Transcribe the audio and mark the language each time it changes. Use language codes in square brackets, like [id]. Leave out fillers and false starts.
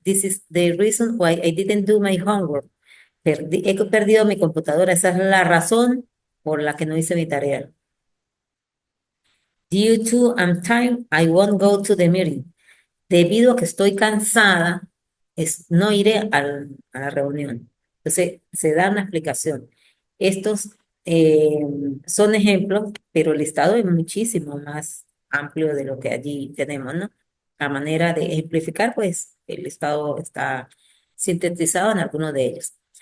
[en] This is the reason why I didn't do my homework. [es] He perdido mi computadora. Esa es la razón por la que no hice mi tarea. [en] Due to I'm tired, I won't go to the meeting. [es] Debido a que estoy cansada, no iré a la reunión. Entonces, se da una explicación. Estos eh, son ejemplos, pero el listado es muchísimo más amplio de lo que allí tenemos, ¿no? A manera de ejemplificar, pues el listado está sintetizado en algunos de ellos.